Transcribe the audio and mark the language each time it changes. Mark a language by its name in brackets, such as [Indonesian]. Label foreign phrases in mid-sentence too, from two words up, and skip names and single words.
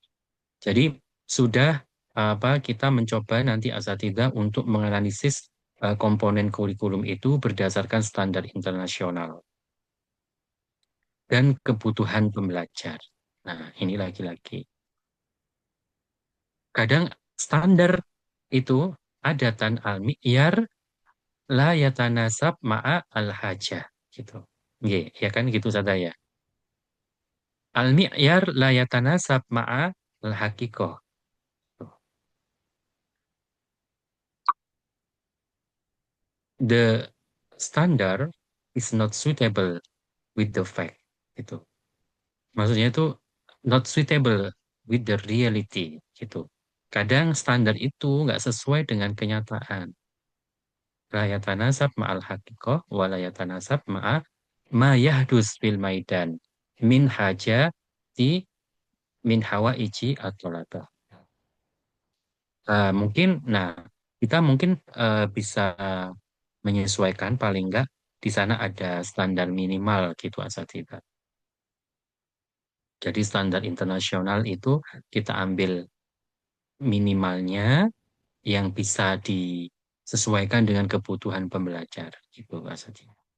[Indonesian] Jadi sudah kita mencoba nanti asatidah untuk menganalisis komponen kurikulum itu berdasarkan standar internasional dan kebutuhan pembelajar. Nah, ini lagi-lagi. Kadang standar itu [Arabic] عادةً المعيار لا يتناسب مع الحاجة [Indonesian] gitu. Nggih, ya kan gitu saja ya. [Arabic] المعيار لا يتناسب مع الحقيقة. [English] The standard is not suitable with the fact gitu. [Indonesian] Maksudnya itu [English] not suitable with the reality gitu. [Indonesian] Kadang standar itu nggak sesuai dengan kenyataan. [Arabic] لا يتناسب مع الحقيقة ولا يتناسب مع ما يحدث في الميدان من حاجات من حوائج الطلبة. [Indonesian] Mungkin, nah kita mungkin bisa menyesuaikan paling enggak di sana ada standar minimal gitu asatidz. Jadi standar internasional itu kita ambil minimalnya yang bisa disesuaikan dengan kebutuhan pembelajar gitu asatidz.